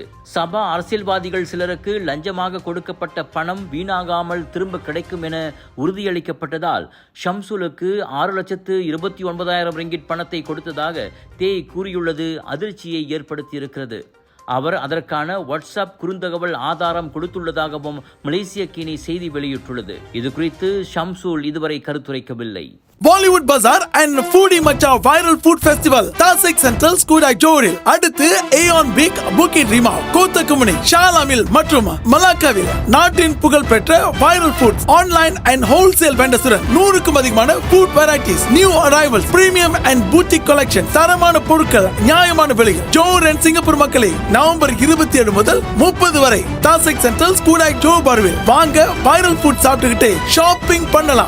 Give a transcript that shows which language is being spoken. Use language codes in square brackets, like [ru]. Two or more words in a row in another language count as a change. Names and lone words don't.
[ta] சபா அரசியல்வாதிகள் சிலருக்கு லஞ்சமாக கொடுக்கப்பட்ட பணம் வீணாகாமல் திரும்ப கிடைக்கும் என உறுதியளிக்கப்பட்டதால் ஷம்சுலுக்கு 6,29,000 ரிங்கிட் பணத்தை கொடுத்ததாக தே கூறியுள்ளது அதிர்ச்சியை ஏற்படுத்தியிருக்கிறது. அவர் அதற்கான வாட்ஸ்அப் குறுந்தகவல் ஆதாரம் கொடுத்துள்ளதாகவும் மலேசிய கீனி செய்தி வெளியிட்டுள்ளது. இது குறித்து ஷம்சுல் இதுவரை கருத்துரைக்கவில்லை. Bollywood Bazaar and Foodie Macha Viral Food Festival Tasik Central Skudai Joril அடுத்து Aeon Big Bukit Rimau கோத்தகுமணி ஷாலாமில் மற்றும் மலாக்காவில் நாட்டின் புகழ்பெற்ற [en] viral foods online and wholesale vendors [ta] 100க்கும் அதிகமான [en] food varieties, new arrivals, premium and boutique collection, [ta] தரமான பொருட்கள் நியாயமான விலையில். ஜோர் அண்ட் சிங்கப்பூர் மக்களே, நவம்பர் 27 முதல் 30 வரை தாசிக் சென்ட்ரல் ஸ்கூடாய் ஜோ பார்வில் வாங்க [en] viral food [ta] சாப்பிட்டுக்கிட்டே ஷாப்பிங் பண்ணலாம்.